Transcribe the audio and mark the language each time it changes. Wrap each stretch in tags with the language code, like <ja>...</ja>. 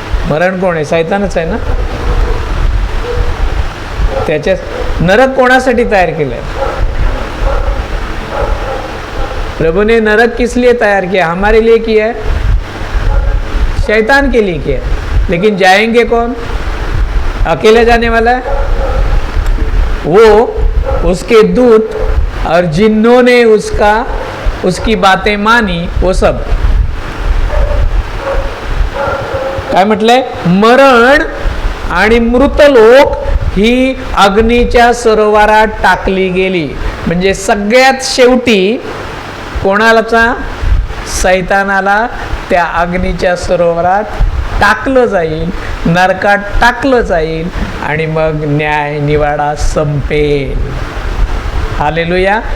<mr>मरण कोण आहे? शैतानच आहे ना। त्याच्या नरक कोणासाठी तयार केलंय?</mr> <hi>प्रभु ने नरक किस लिए तैयार किया? हमारे लिए किया है। शैतान के लिए किया, लेकिन जाएंगे कौन? अकेले जाने वाला है? वो उसके दूत और जिन्होंने उसकी बातें मानी वो सब.</hi> <mr>काय म्हटलंय? मरण आणि मृतलोक ही अग्नीच्या सरोवरात टाकली गेली. म्हणजे सगळ्यात शेवटी कोणालाचा? सैतानाला त्या अग्नीच्या सरोवरात टाकलं जाईल, नरकात टाकलं जाईल आणि मग न्याय निवाडा संपेल. हालेलुया.</mr>